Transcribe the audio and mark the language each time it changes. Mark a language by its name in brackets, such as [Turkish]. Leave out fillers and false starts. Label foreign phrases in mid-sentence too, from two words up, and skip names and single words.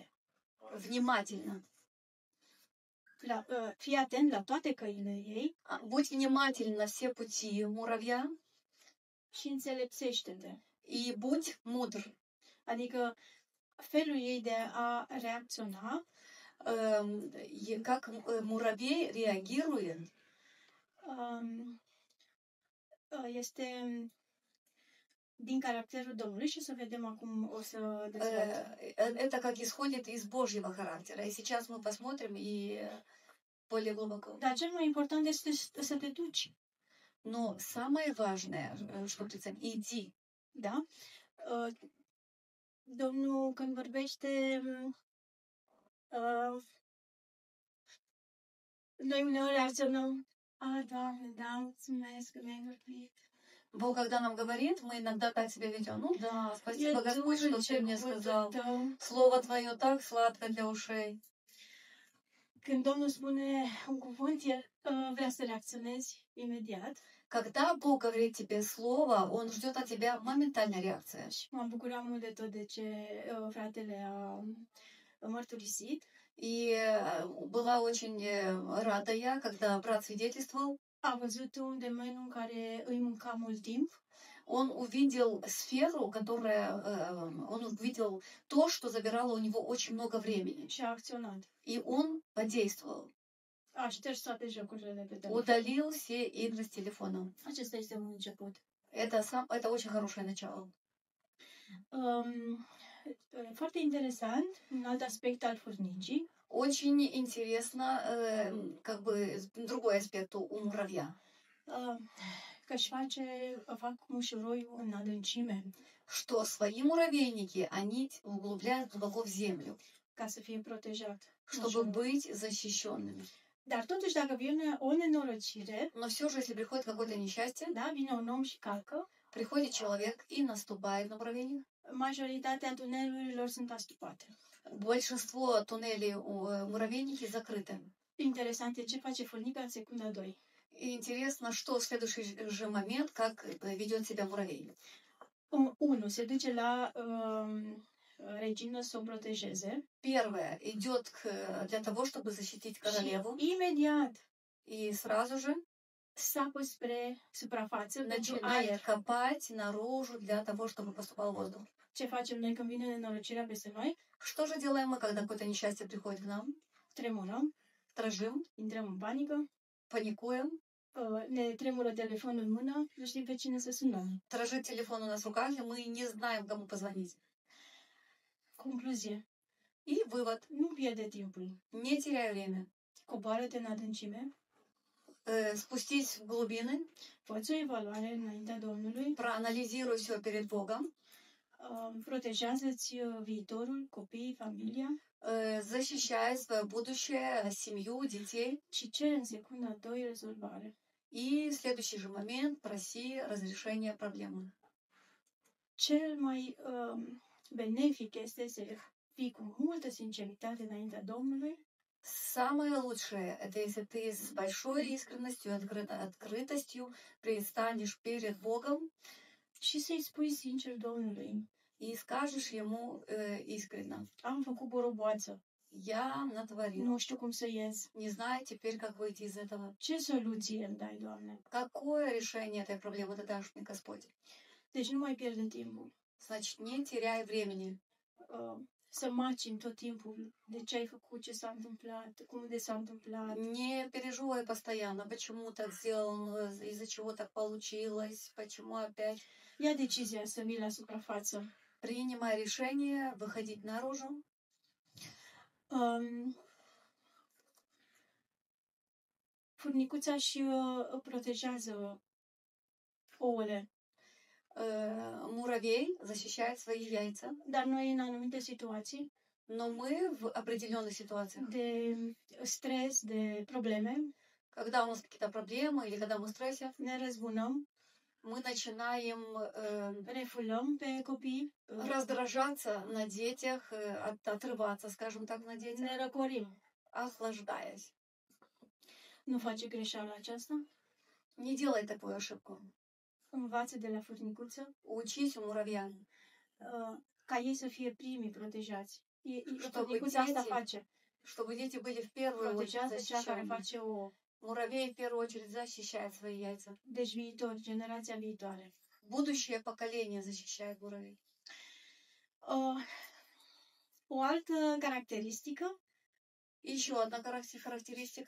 [Russian] Внимательно. [Romanian] Fii atent la toate căile ei. [Russian] Будь внимателен на все пути муравья. [Romanian] Și înțelepțește-te. [Russian] И будь мудр. [Romanian] Adică felul ei de a reacționa. [Russian] Как муравей реагирует. [Romanian] Este din caracterul Domnului și să vedem acum o să dezvoltăm. [Russian] Это как исходит из Божьего характера. И сейчас мы посмотрим и более глубоко. [Romanian] Dar cel mai important este să te duci. [Russian] Но самое важное, что ты иди. [Romanian] Da? Domnul când vorbește noi uneori reacționăm. Doamne, da, mulțumesc că mi-ai vorbit. [Russian] Бог, когда нам говорит, мы иногда так себя ведем. Ну да, спасибо, Господь, что ты мне сказал. Слово Твое так сладко для ушей. [Romanian] Când Domnul spune un cuvânt, El vrea să reacționezi imediat. [Russian] Когда Бог говорит тебе слово, Он ждет от тебя моментальной реакции. [Romanian] M-am bucurat mult de tot de ce fratele a mărturisit. [Russian] И была очень рада я, когда брат свидетельствовал. [Romanian] A văzut un domeniu în care îi mânca mult timp. [Russian] Он увидел сферу, он увидел то, что забирало у него очень много времени. [Romanian] Și a acționat. [Russian] И он подействовал. [Romanian] A șters toate jocurile de pe telefon. [Russian] Удалил все игры с телефоном. [Romanian] Acesta este un început. [Russian] Это очень хорошее начало. [Romanian] Foarte interesant, un alt aspect al furnicii. [Russian] Очень интересно, как бы другой аспект у муравья. [Romanian] Că fac mușuroi în adâncime. [Russian] Что свои муравейники, они углубляют глубоко в землю. [Romanian] Ca să fie protejat. [Russian] Чтобы быть защищенными. [Romanian] Dar totuși, dacă vine o nenorocire, [Russian] но все же, если приходит какое-то несчастье, [Romanian] da, vine un om și calcă, [Russian] приходит человек и наступает на муравейник, [Romanian] majoritatea tunelurilor sunt astupate. [Russian] Большинство туннелей муравейники закрыты. [Romanian] Interesant e ce face furnica în secunda 2. [Russian] И интересно, что в следующий же момент, как ведет себя муравей. [Romanian] Unu se duce la regină să o protejeze. [Russian] Первое идет для того, чтобы защитить королеву. [Romanian] Și imediat [Russian] И сразу же [Romanian] sapă spre suprafață pentru [Russian] начинает [Romanian] aer. [Russian] копать наружу для того, чтобы поступал воздух. [Romanian] Ce facem noi când vine nenorocirea peste noi? [Russian] Что же делаем мы, когда какое-то несчастье приходит к нам? [Romanian] Tremurăm, [Russian] Дрожим, [Romanian] intrăm în panică, [Russian] паникуем, [Romanian] ne tremură telefonul în mână, nu știm pe cine să sunăm. [Russian] дрожит телефон у нас в руках, и мы не знаем, кому позвонить. [Romanian] Concluzie. [Russian] И вывод. [Romanian] Nu pierde timpul. [Russian] Не теряй время. [Romanian] Coboară-te în adâncime, [Russian] Спустись в глубины, [Romanian] fă-ți o evaluare înaintea Domnului, [Russian] проанализируй все перед Богом, [Romanian] protejează-ți viitorul, copiii, familia [Russian] защищай свое будущее, семью, детей. [Romanian] și cere în secunda 2 rezolvare. [Russian] И в следующий же момент проси разрешения проблемы. [Romanian] Cel mai benefic este să fii cu multă sinceritate înaintea Domnului, [Russian] Самое лучшее — это если ты с большой искренностью, открытостью предстанешь перед Богом [Romanian] și să-i spui sincer Domnului: [Russian] и скажешь Ему искренне: [Romanian] am făcut boroboață, [Russian] «Я натворил, [Romanian] nu știu cum să ies. [Russian] не знаю теперь, как выйти из этого». [Romanian] Ce soluție îmi dai, Doamne? [Russian] Какое решение этой проблемы ты дашь мне, Господь? [Romanian] Deci nu mai pierde timpul. [Russian] Значит, не теряй времени. [Romanian] Să macini tot timpul de ce ai făcut, ce s-a întâmplat, cum de s-a întâmplat. [Russian] Не переживай постоянно, почему так сделал, из-за чего так получилось, почему опять. [Romanian] Ia decizia să vii la suprafață. [Russian] Принимай решение выходить наружу. [Romanian] Furnicuța și protejează ouăle. [Russian] Муравей защищает свои яйца, [Romanian] Dar noi în anumite situații [Russian] но мы в определенных ситуациях, [Romanian] de stres, de probleme, [Russian] когда у нас какие-то проблемы или когда мы в стрессе, [Romanian] ne răzbunăm, [Russian] мы начинаем [Romanian] refulăm pe copii, [Russian] раздражаться на детях, отрываться, скажем так, на детях, [Romanian] ne răcorim. [Russian] охлаждаясь. [Romanian] Nu face greșeala aceasta? [Russian] Не делай такую ошибку. [Romanian] Învață de la furnicuță [Russian] Учись у муравья, [Romanian] ca ei să fie primii protejați. [Russian] Чтобы [Romanian] Furnicuța asta [Russian] дети- [Romanian] face. [Russian] чтобы дети были в первую очередь [Romanian] Protejează cea care [Russian] защищены. [Romanian] face ouă. [Russian] Муравей в первую очередь защищает свои яйца. [Romanian] Deci viitor, generația viitoare. [Russian] Будущее поколение защищает муравей. [Romanian] O altă caracteristică [Russian] Еще одна характеристика